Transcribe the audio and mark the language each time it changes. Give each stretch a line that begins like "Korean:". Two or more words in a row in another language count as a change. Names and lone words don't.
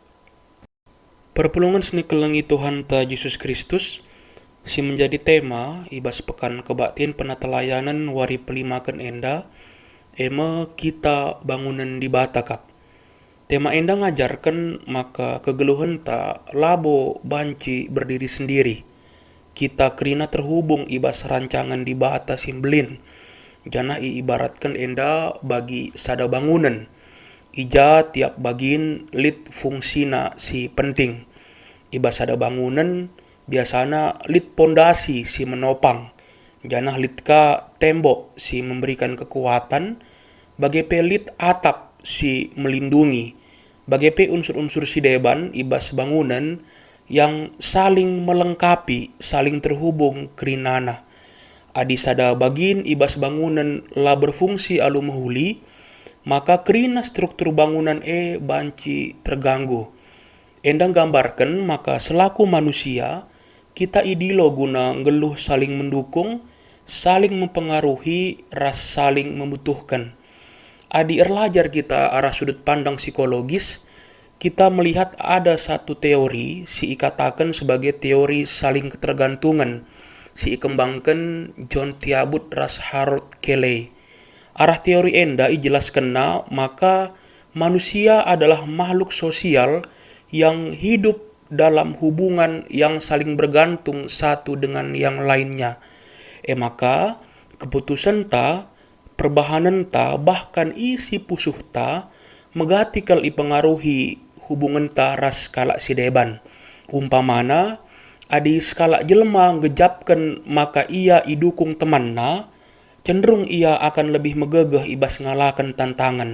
Batak Karo: Perpulungan seni kelengi Tuhan ta Yesus Kristus si menjadi tema ibas pekan kebaktian penata layanan wari pelimakan enda eme kita bangunan di batakap. Tema enda ngajarkan maka kegeluhan tak labo banci berdiri sendiri. Kita kerina terhubung ibas rancangan di bata simbelin. Janah ibaratkan enda bagi sada bangunan. Ija tiap bagin lit fungsina si penting. Ibas sada bangunan biasana lit pondasi si menopang. Janah litka tembok si memberikan kekuatan, bagai pelit atap si melindungi, bagai pe unsur-unsur si deban ibas bangunan
Indonesian: yang saling melengkapi, saling terhubung
Batak Karo: kerinana. Adi sada bagin ibas bangunan la berfungsi alu mahuli, maka kerina struktur bangunan banci terganggu. Endang gambarkan maka selaku manusia, kita idilo guna ngeluh
Indonesian: saling mendukung, saling mempengaruhi,
Batak Karo: ras
Indonesian: saling membutuhkan.
Batak Karo: Adi erlajar kita arah
Indonesian: sudut pandang psikologis, kita melihat ada satu teori, si ikatakan sebagai teori saling ketergantungan,
Batak Karo: si ikembangkan John Tiabut ras Harold Kelley. Arah teori enda ijelaskan maka
Indonesian: manusia adalah makhluk sosial yang hidup dalam hubungan yang saling bergantung satu dengan yang lainnya.
Batak Karo: Maka keputusan perbahanan bahkan isi pusuh megatikal ipengaruhi hubungan ras skala si deban. Umpamana, adi skala jelma ngejapkan maka ia idukung temanna,
Indonesian: cenderung ia akan lebih
Batak Karo: megegeh ibas ngalakan tantangan.